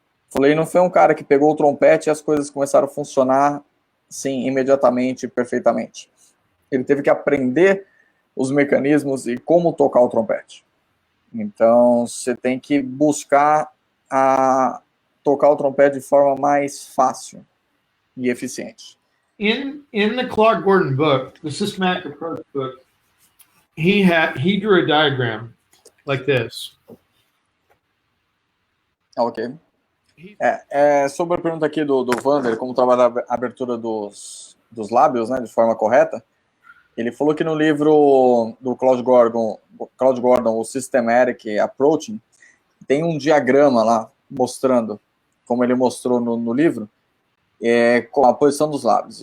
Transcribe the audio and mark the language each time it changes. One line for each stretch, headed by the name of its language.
Portuguese: Falei, não foi um cara que pegou o trompete e as coisas começaram a funcionar, sim, imediatamente, perfeitamente. Ele teve que aprender os mecanismos e como tocar o trompete. Então, você tem que buscar tocar o trompete de forma mais fácil e eficiente.
English: In the Clark Gordon book, the Systematic Approach book, he drew a diagram like this. Ok.
Portuguese: Sobre a pergunta aqui do Vander, como trabalhar a abertura dos lábios, né, de forma correta, ele falou que no livro do Claude Gordon, o Systematic Approach, tem um diagrama lá mostrando, como ele mostrou no livro, com a posição dos lábios.